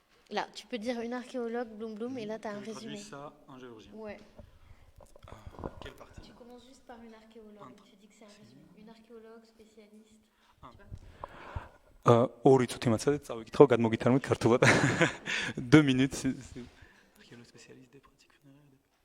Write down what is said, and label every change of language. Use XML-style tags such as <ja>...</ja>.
<fr>Là, tu peux dire une archéologue, Bloom Bloom, et là, tu as un résumé. Ça, un géologien. Ouais. Quelle partie? Tu commences juste par une archéologue. Tu dis que c'est un résumé. Une archéologue spécialiste.</fr> <ka>ორი წუთი მაცადეთ, წავიკითხო, გადმოგითარმით ქართულად.</ka> <fr>2 minutes. Archéologue spécialiste des pratiques funéraires.</fr>